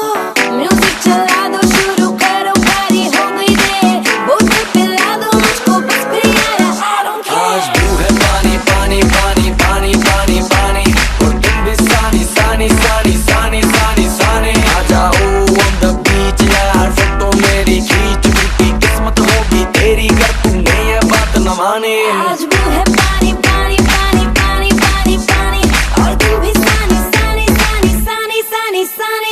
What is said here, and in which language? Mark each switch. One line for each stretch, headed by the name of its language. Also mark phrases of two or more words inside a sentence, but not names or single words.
Hindi: म्यूजिक चला दो, शुरू करो पार्टी हो गई दे, बोतल पिला दो मुझको बस फिर यार,
English: I don't
Hindi: आज
English: care।
Hindi: ब्लू है पानी पानी पानी पानी पानी पानी और दिन भी सानी सानी सानी सानी सानी सानी। आ जाओ
English: on the beach
Hindi: यार, फोटो मेरी खींच, टूटी किस्मत होगी तेरी कर तूने ये बात न मानी। आज ब्लू है पानी पानी पानी पानी पानी पानी और दिन भी सानी सानी सानी सानी सानी सानी।